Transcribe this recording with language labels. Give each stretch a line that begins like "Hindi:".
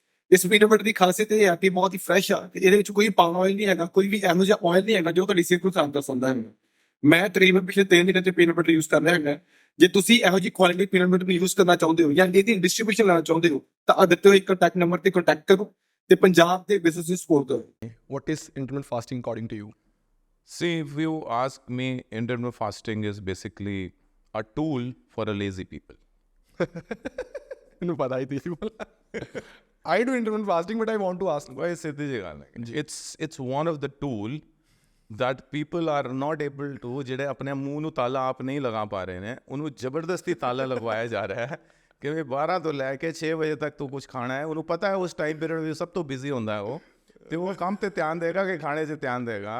Punjabi: ਇਸ peanut butter ਦੀ ਖਾਸੀਅਤ ਇਹ ਹੈ ਕਿ ਬਹੁਤ ਹੀ ਫਰੈਸ਼ ਆ, ਇਹਦੇ ਵਿੱਚ ਕੋਈ ਪਾਮ ਆਇਲ ਨਹੀਂ ਹੈਗਾ, ਕੋਈ ਵੀ ਇਹੋ ਜਿਹਾ ਆਇਲ ਨਹੀਂ ਹੈਗਾ ਜੋ ਤੁਹਾਡੀ ਸਿਹਤ ਨੂੰ ਨੁਕਸਾਨ ਕਰ ਸਕਦਾ ਹੈ। ਮੈਂ ਤਕਰੀਬਨ ਪਿਛਲੇ 3 ਦਿਨਾਂ ਤੋਂ ਪੀਨਟ ਬਟਰ ਯੂਜ਼ ਕਰ ਰਿਹਾ ਹੈਗਾ। ਜੇ ਤੁਸੀਂ ਇਹੋ ਜਿਹੀ ਕੁਆਲਿਟੀ ਪੀਨਟ ਬਟਰ ਯੂਜ਼ ਕਰਨਾ ਚਾਹੁੰਦੇ ਹੋ ਜਾਂ ਇਹਦੀ ਡਿਸਟ੍ਰੀਬਿਊਸ਼ਨ ਲੈਣਾ ਚਾਹੁੰਦੇ ਹੋ ਤਾਂ ਆ ਦਿੱਤੇ ਹੋਏ ਕੰਟੈਕਟ ਨੰਬਰ ਤੇ ਕੰਟੈਕਟ ਕਰੋ ਤੇ ਪੰਜਾਬ ਦੇ ਬਿਜ਼ਨਸ ਨੂੰ ਸਪੋਰਟ ਕਰੋ।
English: What is intermittent fasting according to you? See, if you ask me, intermittent fasting is basically a tool for a lazy people.
Punjabi: ਮੈਨੂੰ ਪਤਾ ਹੀ ਸੀ।
English: I do intermittent fasting, but I want to ask.
Punjabi: Why ਸਿੱਧੀ ਜਿਹੀ ਗੱਲ ਹੈ।
English: It's one of the tool that people are not able to,
Punjabi: ਜਿਹੜੇ ਆਪਣੇ ਮੂੰਹ ਨੂੰ ਤਾਲਾ ਆਪ ਨਹੀਂ ਲਗਾ ਪਾ ਰਹੇ ਨੇ, ਉਹਨੂੰ ਜ਼ਬਰਦਸਤੀ ਤਾਲਾ ਲਗਵਾਇਆ ਜਾ ਰਿਹਾ ਹੈ ਕਿ ਵੀ 12 ਤੋਂ ਲੈ ਕੇ 6 ਵਜੇ ਤੱਕ ਤੂੰ ਕੁਝ ਖਾਣਾ ਹੈ। ਉਹਨੂੰ ਪਤਾ ਹੈ ਉਸ ਟਾਈਮ ਪੀਰੀਅਡ ਵਿੱਚ ਸਭ ਤੋਂ ਬਿਜ਼ੀ ਹੁੰਦਾ ਹੈ ਉਹ, ਤੇ ਉਹ ਕੰਮ ਤੇ ਧਿਆਨ ਦੇਗਾ ਕਿ ਖਾਣੇ 'ਚ ਧਿਆਨ ਦੇਗਾ।